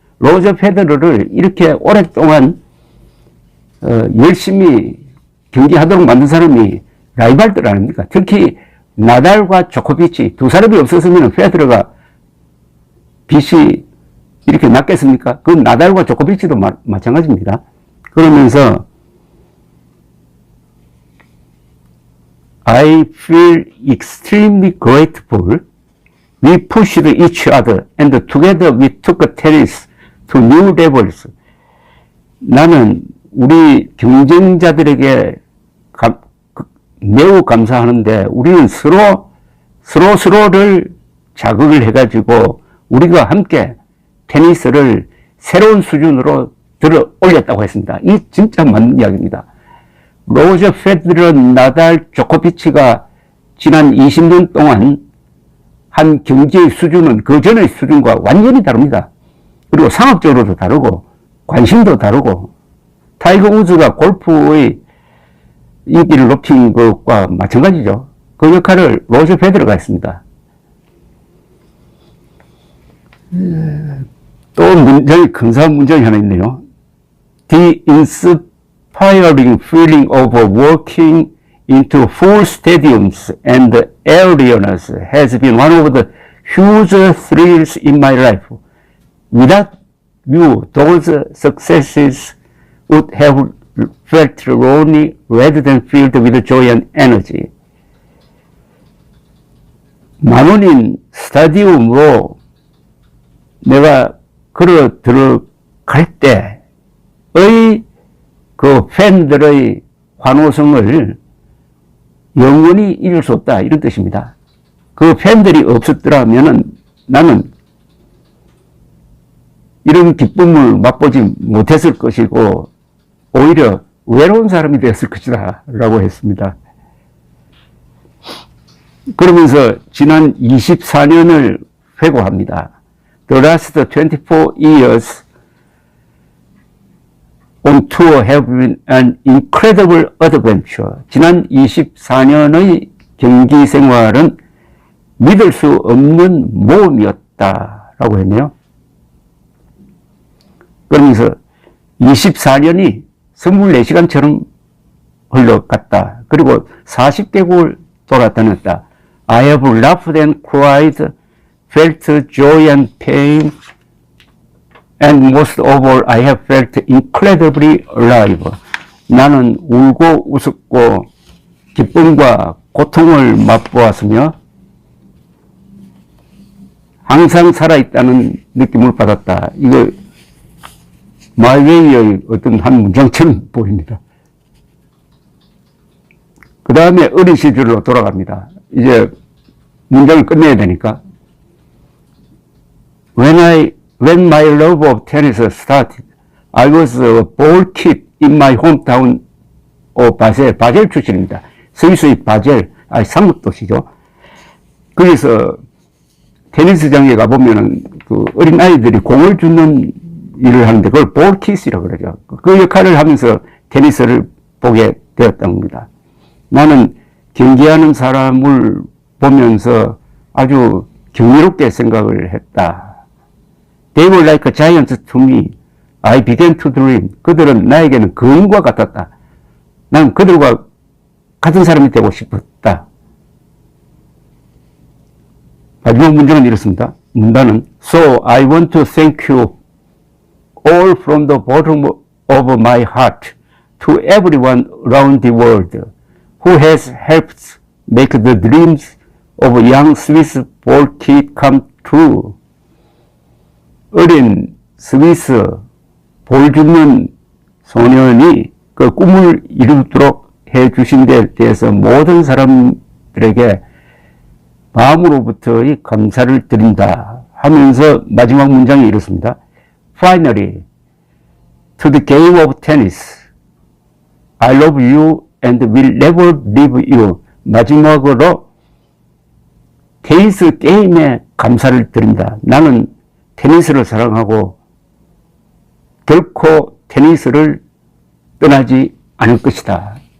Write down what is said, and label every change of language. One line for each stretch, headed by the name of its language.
Korean: 로저 페더러를 이렇게 오랫동안 열심히 경기하도록 만든 사람이 라이벌들 아닙니까? 특히 나달과 조코비치 두 사람이 없었으면 페더러가 빚이 이렇게 낮겠습니까? 그건 나달과 조코비치도 마찬가지입니다. 그러면서
English: I feel extremely grateful. We pushed each other and together we took tennis to new levels.
Korean: 나는 우리 경쟁자들에게 매우 감사하는데 우리는 서로를 자극을 해가지고 우리가 함께 테니스를 새로운 수준으로 들어 올렸다고 했습니다. 이 진짜 맞는 이야기입니다. 로저 페더러, 나달, 조코비치가 지난 20년 동안 한 경기의 수준은 그 전의 수준과 완전히 다릅니다. 그리고 상업적으로도 다르고 관심도 다르고 타이거 우즈가 골프의 인기를 높인 것과 마찬가지죠. 그 역할을 로저 페더러가 했습니다. 또 문장이 근사한 문장이 하나 있네요.
English: The inspiring feeling of walking into full stadiums and arenas has been one of the huge thrills in my life. Without you, those successes would have felt lonely rather than filled with joy and energy.
Korean: 만원인 스타디움으로 내가 걸어 들어갈 때의 그 팬들의 환호성을 영원히 잊을 수 없다, 이런 뜻입니다. 그 팬들이 없었더라면 나는 이런 기쁨을 맛보지 못했을 것이고 오히려 외로운 사람이 되었을 것이다 라고 했습니다. 그러면서 지난 24년을 회고합니다.
English: The last 24 years on tour have been an incredible adventure.
Korean: 지난 24년의 경기 생활은 믿을 수 없는 모험이었다라고 했네요. 그러면서 24년이 24시간처럼 흘러갔다. 그리고 40개국을 돌아다녔다.
English: I have laughed and cried, felt joy and pain, and most of all, I have felt incredibly alive.
Korean: 나는 울고 웃었고 기쁨과 고통을 맛보았으며 항상 살아있다는 느낌을 받았다. 이거 마이웨이의 어떤 한 문장처럼 보입니다. 그 다음에 어린 시절로 돌아갑니다. 이제 문장을 끝내야 되니까.
English: When my love of tennis started, I was a ball kid in my hometown of 바젤.
Korean: 바젤 출신입니다. 스위스의 바젤, 상급 도시죠. 거기서 테니스장에 가보면은 그 어린 아이들이 공을 주는 일을 하는데 그걸 볼 키스라고 그러죠. 그 역할을 하면서 테니스를 보게 되었던 겁니다. 나는 경기하는 사람을 보면서 아주 경이롭게 생각을 했다.
English: They were like giants to me. I began to dream.
Korean: 그들은 나에게는 거인과 같았다. 난 그들과 같은 사람이 되고 싶었다. 마지막 문장은 이렇습니다. 문단은
English: So I want to thank you all from the bottom of my heart to everyone around the world who has helped make the dreams of a young Swiss ball kid come true.
Korean: 어린 스위스 볼 줍는 소년이 그 꿈을 이루도록 해주신 데 대해서 모든 사람들에게 마음으로부터의 감사를 드린다 하면서 마지막 문장이 이렇습니다.
English: Finally, to the game of tennis, I love you and will never leave you.
Korean: 마지막으로 테니스 게임에 감사를 드린다. 나는 테니스를 사랑하고 결코 테니스를 떠나지 않을 것이다.